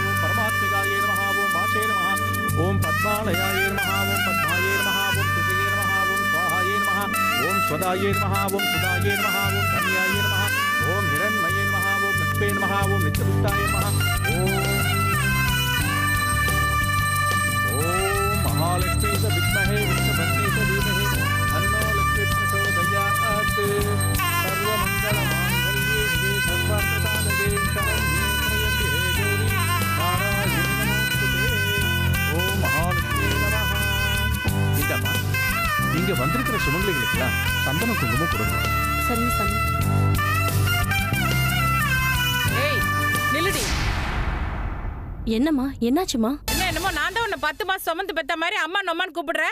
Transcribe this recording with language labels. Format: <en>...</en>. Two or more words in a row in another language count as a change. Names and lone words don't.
<sa>परमात्मिकाय नमः ओम वाचे नमः ओम पद्मालयाय नमः ओम पद्माय नमः ओम सुषये नमः ओम स्वाहाय नमः ओम स्वदाय नमः ओम सुदाय नमः ओम धन्याय नमः ओम हिरण्मये नमः ओम लक्ष्मे नमः ओम नित्यपुष्टाय नमः ओम महालक्ष्मी च विद्महे विष्णुपत्नी च धीमहि तन्नो लक्ष्मी प्रचोदयात्। सर्वमङ्गलमाङ्गल्ये शिवे सर्वार्थसाधके शरण्ये त्र्यम्बके गौरी नारायणी नमोस्तुते। ओम महालक्ष्मी नमः।</sa> <ta>இந்தம்மா, இங்க வந்திருக்கிற சுமங்கலிகளுக்கெல்லாம் சந்தன குங்குமம் கொடுங்க. சரிங்க சாமி. ஏய் நில்லுடி. என்னம்மா, என்னாச்சுமா? என்னமோ நான் தான் உன்னை 10 மாசம் சுமந்து பெத்த மாதிரி அம்மா நொம்மான்னு கூப்பிடுறேன்.</ta>